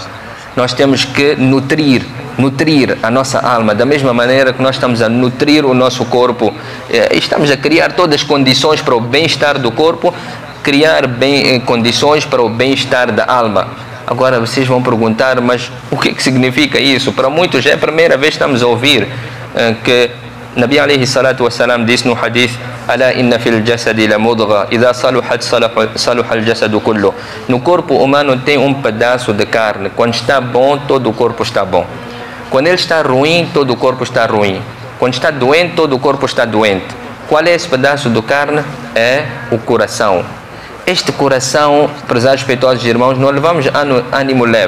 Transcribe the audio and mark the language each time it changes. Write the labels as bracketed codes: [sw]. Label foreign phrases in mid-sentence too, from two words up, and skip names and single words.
[pt] Nós temos que nutrir a nossa alma, da mesma maneira que nós estamos a nutrir o nosso corpo, estamos a criar todas as condições para o bem-estar do corpo, criar condições para o bem-estar da alma. Agora vocês vão perguntar, mas o que significa isso? Para muitos é a primeira vez que estamos a ouvir que [ar] نبي عليه الصلاة والسلام [pt] disse no hadith: [ar] ألا إن في الجسد لمضغة إذا صلحت صلح الجسد كله. [pt] No corpo humano tem um pedaço de carne. Quando está bom, todo o corpo está bom. Quando ele está ruim, todo o corpo está ruim. Quando está doente, todo o corpo está doente. Qual é esse pedaço de carne? É o coração. Este coração, prezados respeitosos irmãos, não levamos ânimo leve.